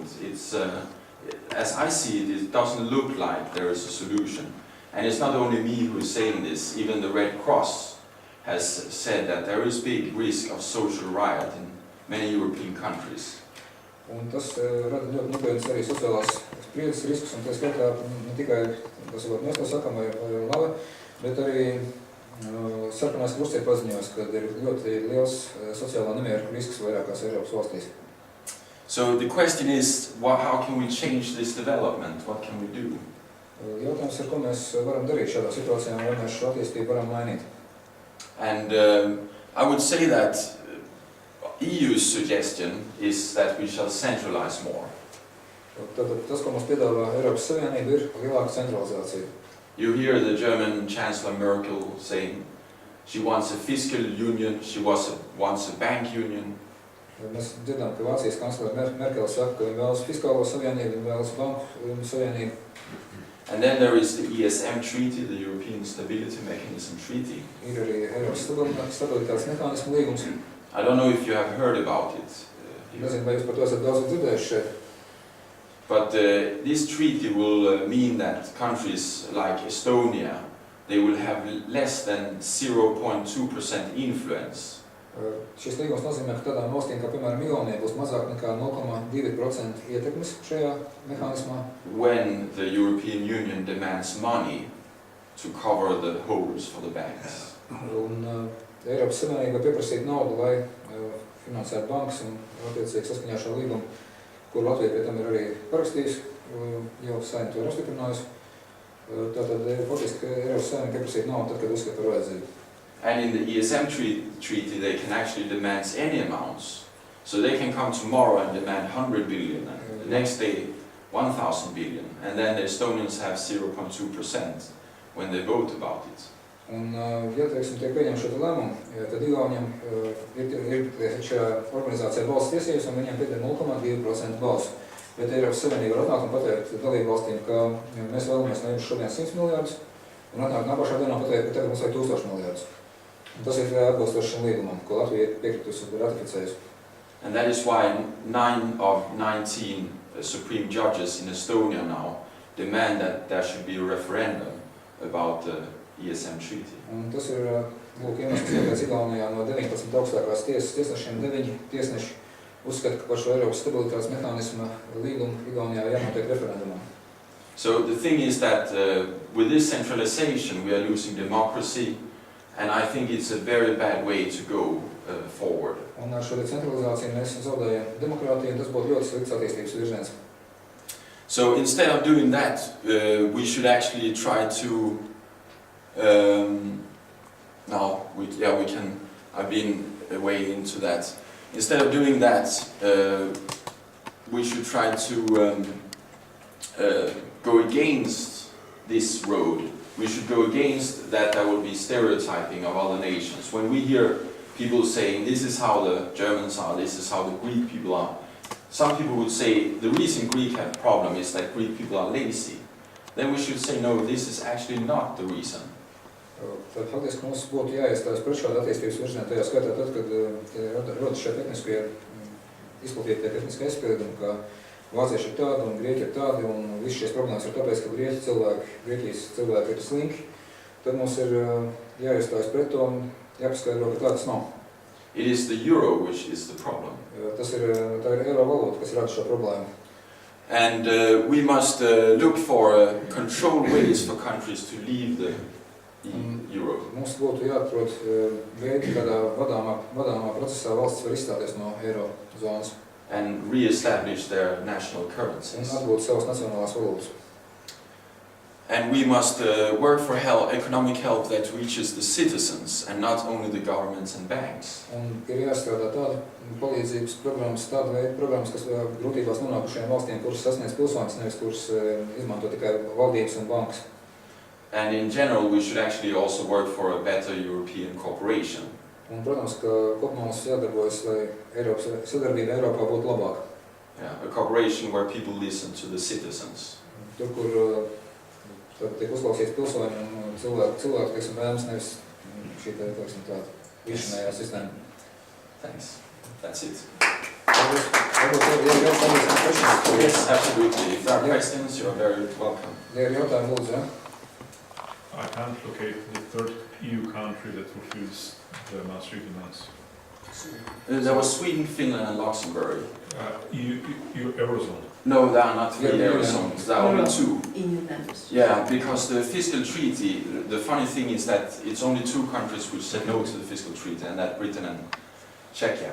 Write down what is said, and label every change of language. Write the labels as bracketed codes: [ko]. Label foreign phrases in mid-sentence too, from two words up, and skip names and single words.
[en] It's as I see it, it doesn't look like there is a solution. And it's not only me who is saying this, even the Red Cross has said that there is big risk of social riot in many European countries. [lv] Un tas rada ļoti nopietnas arī sociālās spriedzes riskus, un tā skaitā ne tikai tas mēs to sakam vai Lave, bet arī Sarkanais krusts ir paziņojis, ka ir ļoti liels sociālā nemieru risks vairākās Eiropas valstīs. [en] So the question is, how can we change this development? What can we do? [lv] Jautājums ir, ko mēs varam darīt šādā situācijā, vai mēs šo attīstību varam mainīt. [en] And I would say that EU's suggestion is that we shall centralize more. [lv] Tātad tas, ko mums piedāvā Eiropas Savienība, ir lielāka centralizācija. [en] You hear the German Chancellor Merkel saying she wants a fiscal union, she wants a bank union. [lv] Mēs dzirdām, ka Vācijas kanclere Merkel saka, ka viņa vēlas fiskālo savienību, viņa vēlas banku savienību. [en] And then there is the ESM treaty, the European Stability Mechanism treaty. [lv] Ir arī Eiropas stabilitātes mehānismu līgums. [en] I don't know if you have heard about it. [lv] Nezinu, vai jūs par to esat daudz dzirdējuši šeit. [en] But this treaty will mean that countries like Estonia, they will have less than 0.2% influence. [lv] Šis līgums nozīmē, ka tādām valstīm, kā piemēram Igaunija, būs mazāk nekā 0,2% ietekmes šajā mehānismā. [en] When the European Union demands money to cover the holes for the banks. [lv] Un Eiropas Savienība pieprasīt naudu, lai finansētu bankas un attiecīgi saskaņā šo līgumu, kur Latvija pie tam ir arī parakstījusi, jau Saeima to ir apstiprinājusi. Tātad faktiski Eiropas Saeima pieprasīt naudu tad, kad uzskata par vajadzību. [en] And in the ESM treaty, they can actually demand any amounts. So they can come tomorrow and demand 100 billion, and the next day 1,000 billion, and then the Estonians have 0.2% when they vote about it. [lv] Un, ja teiksim, tiek pieņem šo lēmumu, tad Igauniem ir šajā organizācijā balss tiesības, un viņiem pieder 0,2% balsu. Bet Eiropas Savienība var atnākt un pateikt dalību valstīm, ka mēs vēlamies no jums šodien 100 miljārdus, un atnākt nākošā dienā pateikt, ka tagad mums vajag 1000 miljārdus. Un tas ir atbilstoši šim līgumam, ko Latvija ir piekritusi un ratificējusi. [en] And that is why 9 of 19 Supreme judges in Estonia now demand that there should be a referendum about the ESM treaty. [lv] Un tas ir iemesls, kāpēc Igaunijā no 19 augstākās tiesas tiesnešiem 9 tiesneši uzskata, ka par šo Eiropas stabilitātes mehānisma līgumu Igaunijā jānotiek referendumā. [en] So the thing is that with this centralization we are losing democracy, and I think it's a very bad way to go forward. [lv] Un ar šo centralizāciju mēs zaudējam demokrātiju, un tas būtu ļoti slikts attīstības virziens. [en] So instead of doing that, we should actually try to I've been way into that. Instead of doing that, we should try to go against this road. We should go against that there will be stereotyping of other nations. When we hear people saying, this is how the Germans are, this is how the Greek people are, some people would say, the reason Greek have a problem is that Greek people are lazy. Then we should say, no, this is actually not the reason. [lv] Tad faktiski mums būtu jāiestājas pret šādu attīstības virzienu, tajā skaitā tad, kad rodas šie tehniskie, izplatītie tehniskie aizspriedumi, ka vācieši ir tādi un grieķi ir tādi, un viss šīs problēmas ir tāpēc, ka Grieķijas cilvēki ir slinki, tad mums ir jāiestājas pret to un jāpaskaidro, ka tādas nav. [en] It is the euro which is the problem. [lv] Tā ir eiro valūta, kas rada šo problēmu. [en] And we must look for controlled ways for countries to leave the euro. [lv] Mums būtu jāatrod veidi, kādā vadāmā procesā valsts var izstāties no eiro zonas. [en] And re-establish their national currencies. [lv] Un atgūt savas nacionālās valūtas. [en] And we must work for economic help that reaches the citizens and not only the governments and banks. [lv] Un ir jāstrādā tāda palīdzības programmas, tāda veida programmas, kas grūtībās nonākušajām valstīm, kuras sasniedz pilsoņus, nevis kuras izmanto tikai valdības un bankas. [en] And in general, we should actually also work for a better European cooperation. [lv] Un, protams, ka kopumā mums jādarbojas, lai sadarbība Eiropā būtu labāka. [en] Yeah, a cooperation where people listen to the citizens. [lv] Tur, kur tiek uzklausīts pilsoņi un cilvēku teiksim, vēlmes, nevis šī teiksim, tāda višanējā sistēma. [en] Thanks. That's it. Yes, Yes, absolutely. If there are questions, you are very welcome. [lv] Ja ir jautājumi, lūdzu, ja? [en] I can't locate the third EU country that fulfills the Maastricht demands. There was Sweden, Finland and Luxembourg. Eurozone. No, there are not three Yeah, Eurozones, there are only two. EU members. Yeah, because the fiscal treaty, the funny thing is that it's only two countries which said no to the fiscal treaty, and that's Britain and Czechia.